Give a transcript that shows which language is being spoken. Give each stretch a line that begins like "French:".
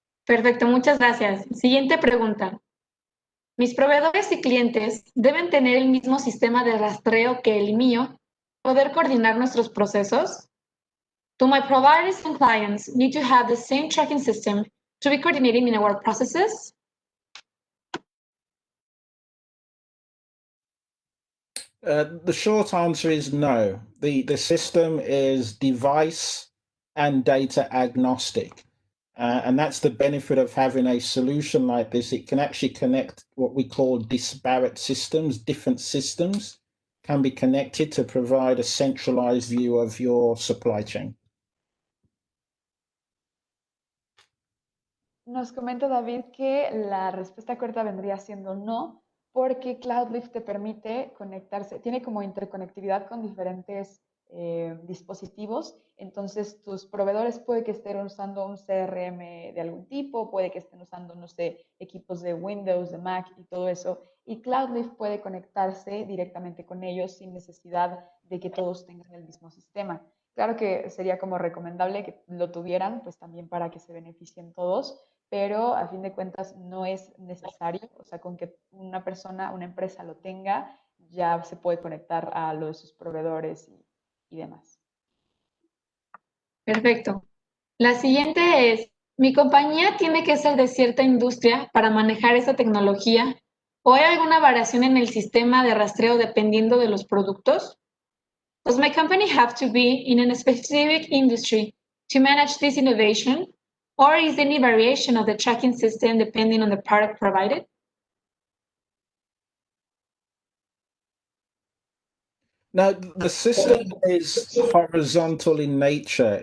Spanish: Perfecto, muchas gracias. Siguiente pregunta. ¿Mis proveedores y clientes deben tener el mismo sistema de rastreo que el mío? ¿Poder coordinar nuestros procesos?
English: Do my providers and clients need to have the same tracking system to be coordinating in our processes? The short answer is no. The system is device and data agnostic. And that's the benefit of having a solution like this. It can actually connect what we call disparate systems, different systems can be connected to provide a centralized view of your supply chain.
Spanish: Nos comenta David que la respuesta corta vendría siendo no, porque Cloudleaf te permite conectarse, tiene como interconectividad con diferentes dispositivos, entonces tus proveedores puede que estén usando un CRM de algún tipo, puede que estén usando, no sé, equipos de Windows, de Mac y todo eso, y Cloudleaf puede conectarse directamente con ellos sin necesidad de que todos tengan el mismo sistema. Claro que sería como recomendable que lo tuvieran, pues también para que se beneficien todos, pero a fin de cuentas no es necesario, o sea, con que una persona, una empresa lo tenga, ya se puede conectar a lo de sus proveedores y demás. Perfecto. La siguiente es, ¿mi compañía tiene que ser de cierta industria para manejar esa tecnología? ¿O hay alguna variación en el sistema de rastreo dependiendo de los productos?
English: Does my company have to be in a specific industry to manage this innovation? Or is there any variation of the tracking system depending on the product provided? Now, the system is horizontal in nature.